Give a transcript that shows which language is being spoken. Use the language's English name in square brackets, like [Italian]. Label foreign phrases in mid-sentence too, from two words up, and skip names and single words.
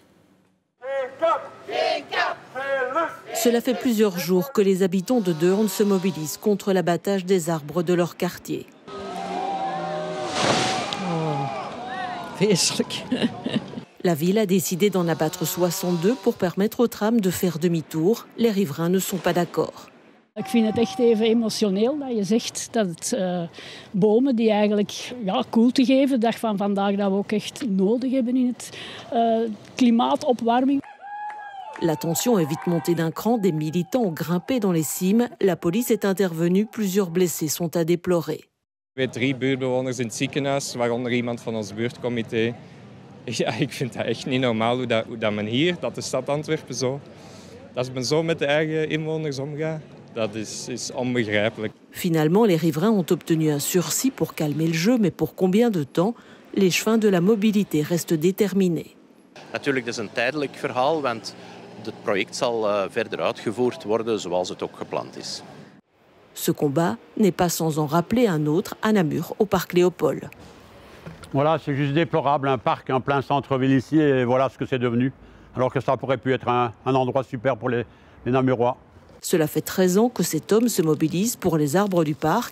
[French] Cela fait plusieurs jours que les habitants de Deurne se mobilisent contre l'abattage des arbres de leur quartier. La ville a décidé d'en abattre 62 pour permettre aux trams de faire demi-tour. Les riverains ne sont pas d'accord. [Dutch] Ik vind het echt even emotioneel dat je zegt dat het bomen die eigenlijk koelte geven, de dag van vandaag dat we ook echt nodig hebben in het klimaatopwarming. [French] La tension est vite montée d'un cran, des militants ont grimpé dans les cimes. La police est intervenue, plusieurs blessés sont à déplorer. [Dutch] We hebben 3 buurtbewoners in het ziekenhuis, waaronder iemand van ons buurtcomité. Ja, ik vind dat echt niet normaal hoe dat men hier, dat de stad Antwerpen zo, dat men zo met de eigen inwoners omgaat. Dat is onbegrijpelijk. [French] Finalement, les riverains ont obtenu un sursis pour calmer le jeu, mais pour combien de temps? Les chemins de la mobilité restent déterminés. [Dutch] Natuurlijk, dat is een tijdelijk verhaal, want het project zal verder uitgevoerd worden zoals het ook gepland is. [French] Ce combat n'est pas sans en rappeler un autre à Namur, au parc Léopold. Voilà, c'est juste déplorable, un parc en plein centre-ville ici, et voilà ce que c'est devenu. Alors que ça pourrait pu être un endroit super pour les Namurois. Cela fait 13 ans que cet homme se mobilise pour les arbres du parc.